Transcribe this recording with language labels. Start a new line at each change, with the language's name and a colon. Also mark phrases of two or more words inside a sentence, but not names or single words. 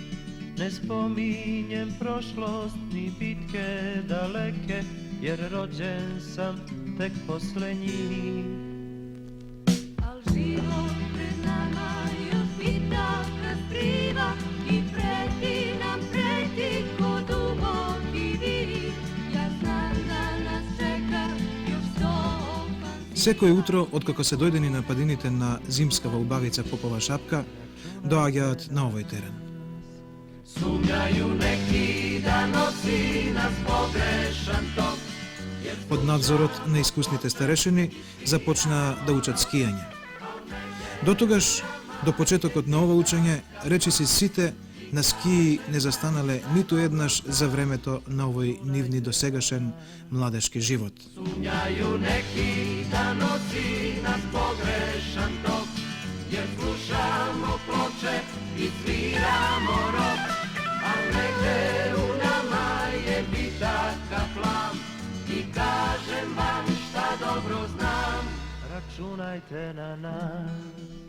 Serbian: Ne spominjem prošlost ni bitke daleke, jer rođen sam tek posle njih. Al život pred nama još bitaka skriva i preti nam preti ko duboki vid. Ja znam da nas čeka još 100
Macedonian: Секој утро, откако се дојдени на падините на зимскава убавица Попова шапка, доаѓаат на овој терен.
Serbian: Sumnjaju neki da nosi nas pogrešan tok.
Macedonian: Под надзорот на искусните старешини започнаа да учат скијање. Дотогаш, до почетокот на ова учење, речиси сите на скии не застанале ниту еднаш за времето на овој нивни досегашен младешки живот.
Serbian: Sumnjaju neki da nosi nas pogrešan tok, jer slušamo ploče i sviramo rok, a negde u nama je bitaka plam. I kažem vam šta dobro znam, računajte na nas.